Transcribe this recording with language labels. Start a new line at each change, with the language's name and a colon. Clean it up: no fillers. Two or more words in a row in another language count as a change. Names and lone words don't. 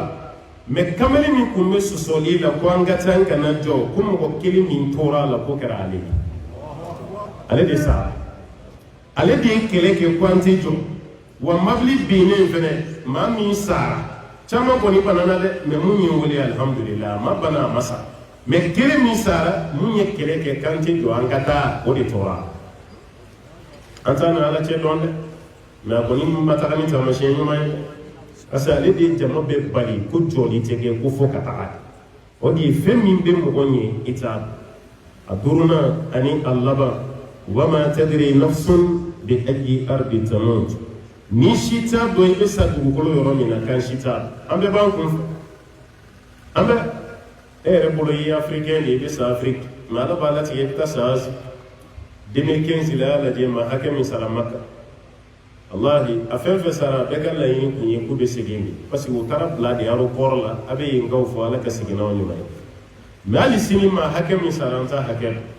Bambara: la mais kamalen min tun bɛ sɔsɔli la ko an ka taa an kana jɔ ko mɔgɔ kelen min tora a la ko kɛra ale ye ale de sara ale de ye kɛlɛ kɛ ko an tɛ jɔ wa mobili binnen fɛnɛ maa min sara caman kɔni banana dɛ mais mun ye n wele alhamdulillah a ma bana a ma sa mais kelen min sara mun ye kɛlɛ kɛ k'an tɛ jɔ an ka taa o de tora an t'a na ala cɛ dɔn dɛ mais a kɔni ma taga ni taamasiyɛn ɲuman ye parce que ale de ye jama bɛɛ bali ko jɔli tɛ kɛ ko fo ka taga o de ye fɛn min bɛ mɔgɔ ɲɛ i t'a dɔn a duurunan ani a laban
Arabic: وما تدري نفس بأي أرض تموت
Bambara: ni si t'a dɔn i bɛ sa dugukolo yɔrɔ min na kan si t'a dɔn an bɛɛ b'an kun fɛ an bɛ e yɛrɛ bolo i ye africain de i bɛ sa Afrique mais ala b'a latigɛ i bɛ taa sa Asie 2015 la y'a lajɛ maa hakɛ min sara Maka wallahi a fɛn fɛn sara bɛɛ ka laɲini kun ye k'u bɛ segin de parce que u taara bila de aéroport la a bɛ yen kaw fɔ ala ka segin n'aw ɲuman ye mais hali sini maa hakɛ min sara an t'a hakɛ